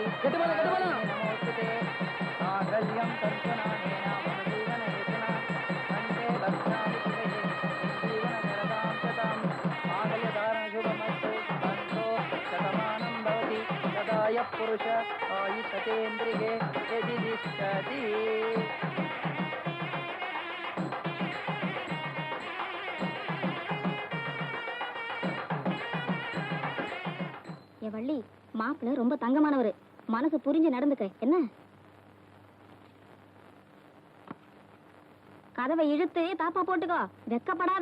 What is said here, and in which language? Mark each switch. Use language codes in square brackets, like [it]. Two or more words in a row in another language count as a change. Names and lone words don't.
[sa] नमोस्तुते मांगल्यं तन्तुनानेन मम जीवनहेतुना कण्ठे बध्नामि शिवे जीवनकरदां शतं मांगल्यधारणशुभमस्तु तन्तो शतमानं भवति सदाय पुरुष आयुषतेन्द्रिये यदि तिष्ठति. [ta] வள்ளி, மாப்பிள்ள ரொம்ப தங்கமானவரு, மனசு புரிஞ்சு நடந்துக்க. என்ன கதவை இழுத்து தாப்பா போட்டுக்கோ, வெக்கப்படாத.